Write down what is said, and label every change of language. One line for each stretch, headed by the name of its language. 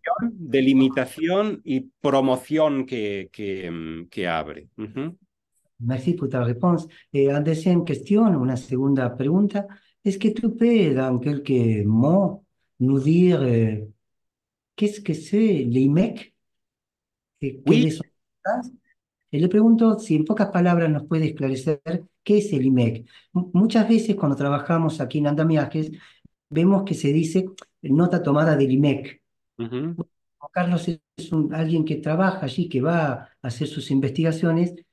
Spanish: Contención, delimitación y promoción que abre.
French: merci pour ta réponse. Et en deuxième question, une seconde pregunta, est-ce que tu peux, dans quelques mots, nous dire qu'est-ce que c'est l'IMEC et Oui, quelles sont sus bases?
Spanish: Y le pregunto si en pocas palabras nos puede esclarecer qué es el IMEC. Muchas veces cuando trabajamos aquí en Andamiajes, vemos que se dice nota tomada del IMEC. Carlos es alguien que trabaja allí, que va a hacer sus investigaciones.